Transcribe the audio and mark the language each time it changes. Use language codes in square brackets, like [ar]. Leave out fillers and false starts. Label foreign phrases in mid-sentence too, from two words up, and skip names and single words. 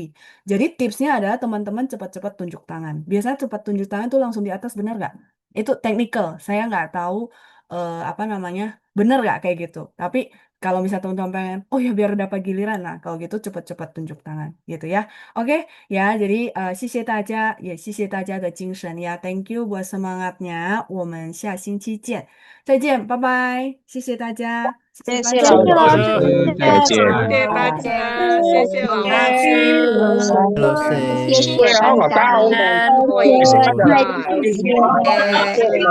[id] Jadi tipsnya adalah teman-teman cepat-cepat tunjuk tangan. Biasanya cepat tunjuk tangan tuh langsung di atas, benar nggak? Itu technical. Saya nggak tahu apa namanya, benar nggak kayak gitu. Tapi kalau misalnya teman-teman pengen, oh ya biar dapat giliran, nah kalau gitu cepat-cepat tunjuk tangan gitu ya. Oke, ya jadi [zh] 谢谢大家，也谢谢大家的精神呀 ， [en] Thank you [id] buat semangatnya， [zh] 我们下星期见，再见，拜拜，谢谢大家，谢谢班长，谢谢老老师，师再再见。见。谢谢大家，谢谢老下次师，老师，谢谢班长，过瘾再啊！